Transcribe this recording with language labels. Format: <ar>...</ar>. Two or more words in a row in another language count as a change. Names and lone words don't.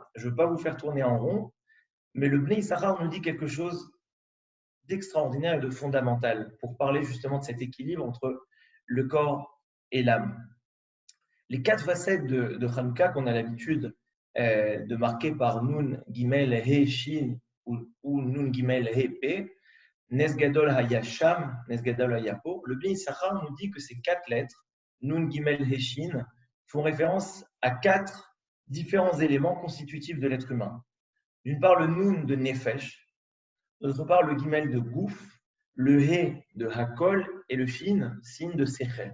<fr>Je ne veux pas vous faire tourner en rond, mais le Bnei Issachar nous dit quelque chose d'extraordinaire et de fondamental pour parler justement de cet équilibre entre le corps et l'âme. Les 4 facettes de Hanouka qu'on a l'habitude de marquer par Nun, Gimel, He, Shin ou Nun, Gimel, He, Pe,</fr> <he>נס גדול היה שם, נס גדול היה פה,</he> <fr>le Bnei Issachar nous dit que ces 4 lettres, Nun, Gimel, He, Shin, font référence à 4 différents éléments constitutifs de l'être humain. D'une part, le Nun de Nefesh, d'autre part, le Gimel de Gouf, le He de Hakol et le Shin, Sin de Sechel.</fr>